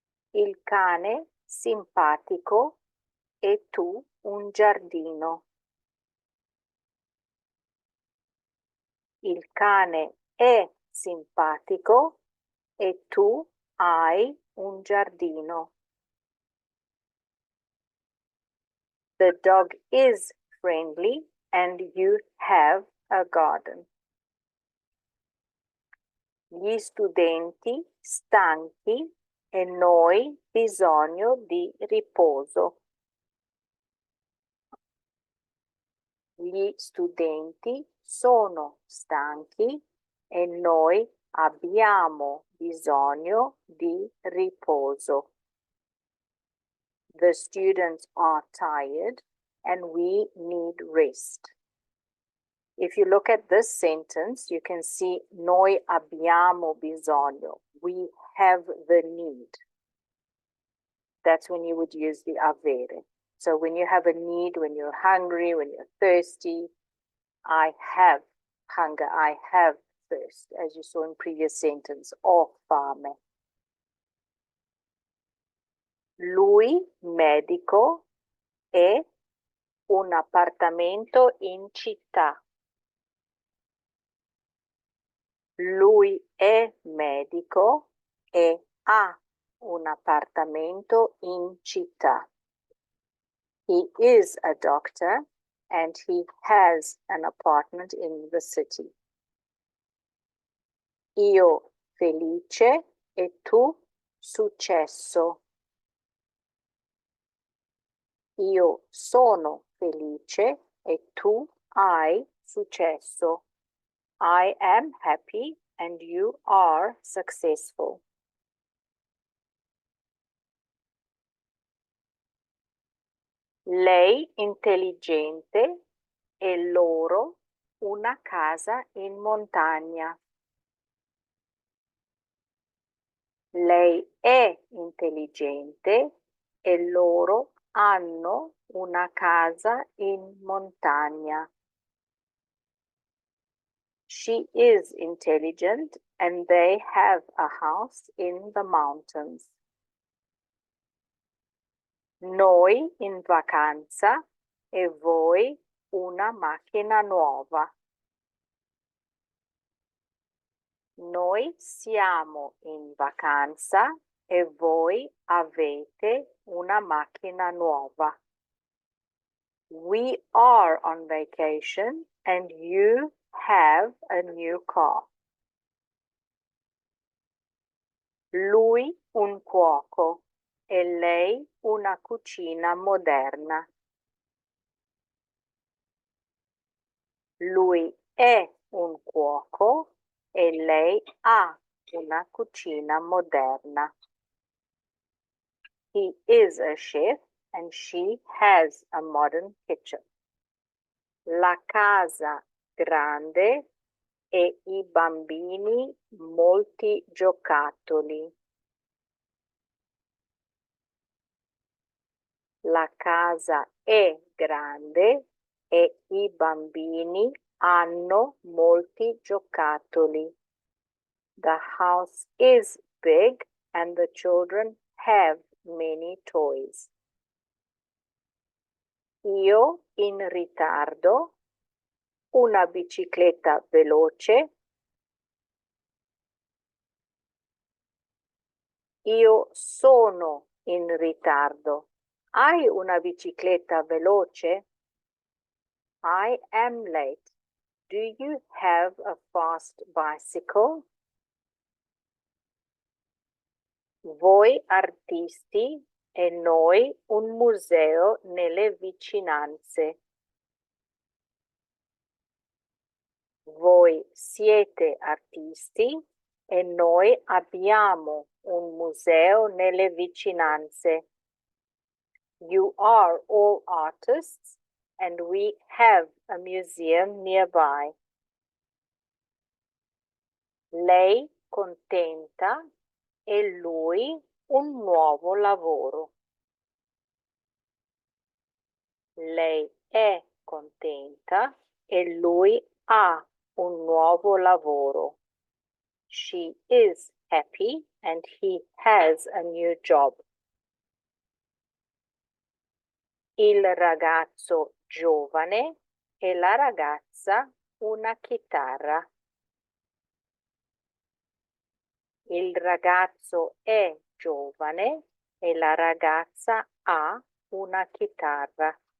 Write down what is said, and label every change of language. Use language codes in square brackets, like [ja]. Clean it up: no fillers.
[it] Il cane simpatico e tu un giardino. Il cane è simpatico e tu hai un giardino. [en] The dog is friendly and you have a garden. [it] Gli studenti stanchi e noi bisogno di riposo. Gli studenti sono stanchi e noi abbiamo bisogno di riposo. [en] The students are tired and we need rest. If you look at this sentence, you can see [it] noi abbiamo bisogno. [en] We have the need. That's when you would use the avere. So when you have a need, when you're hungry, when you're thirsty, I have hunger, I have thirst, as you saw in previous sentence, [it] ho fame. Lui, medico, e un appartamento in città. Lui è medico e ha un appartamento in città. [en] He is a doctor and he has an apartment in the city. [it] Io felice e tu successo. Io sono felice e tu hai successo. [en] I am happy and you are successful. [it] Lei intelligente e loro una casa in montagna. Lei è intelligente e loro hanno una casa in montagna. [en] She is intelligent and they have a house in the mountains. [it] Noi in vacanza e voi una macchina nuova. Noi siamo in vacanza e voi avete una macchina nuova. [en] We are on vacation and you have a new car. [it] Lui un cuoco e lei una cucina moderna. Lui è un cuoco e lei ha una cucina moderna. [en] He is a chef and she has a modern kitchen. [it] La casa grande e i bambini molti giocattoli. La casa è grande e i bambini hanno molti giocattoli. [en] The house is big and the children have many toys. [it] Io in ritardo, una bicicletta veloce. Io sono in ritardo. Hai una bicicletta veloce? [en] I am late. Do you have a fast bicycle? [it] Voi artisti e noi un museo nelle vicinanze. Voi siete artisti e noi abbiamo un museo nelle vicinanze. [en] You are all artists and we have a museum nearby. [it] Lei contenta e lui un nuovo lavoro. Lei è contenta e lui ha un nuovo lavoro. [en] She is happy and he has a new job. [it] Il ragazzo giovane e la ragazza una chitarra. Il ragazzo è giovane e la ragazza ha una chitarra.